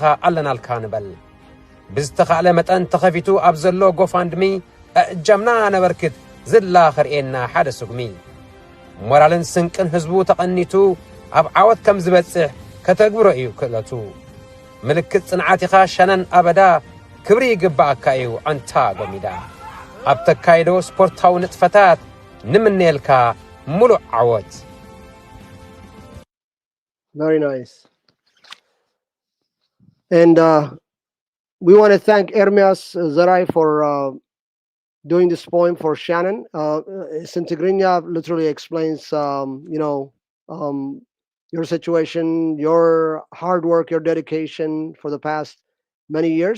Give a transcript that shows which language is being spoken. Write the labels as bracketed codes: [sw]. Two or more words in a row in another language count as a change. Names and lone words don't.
[ti] ኣለናልካ ንበል ብዝተኻእለ መጠን ተኸፊቱ ኣብ ዘሎ ጎፋንድሚ እጃምና ነበርክት ዝላ ኸርኤና ሓደ ስጉሚ ሞራልን ስንቅን ህዝቡ ተቐኒቱ ኣብ ዓወት ከም ዝበጽሕ ከተግብሮ እዩ ክእለቱ ምልክት ጽንዓት ኢኻ ሻነን ኣበዳ ክብሪ ይግባእካ እዩ ኣንታ ጎሚዳ ኣብ ተካይዶ ስፖርታዊ ንጥፈታት ንምንኤልካ ሙሉእ ዓወት [en] Very nice. And we want to thank Ermias Zarai for doing this poem for Shannon. Sintigrinya literally explains, your situation, your hard work, your dedication for the past many years.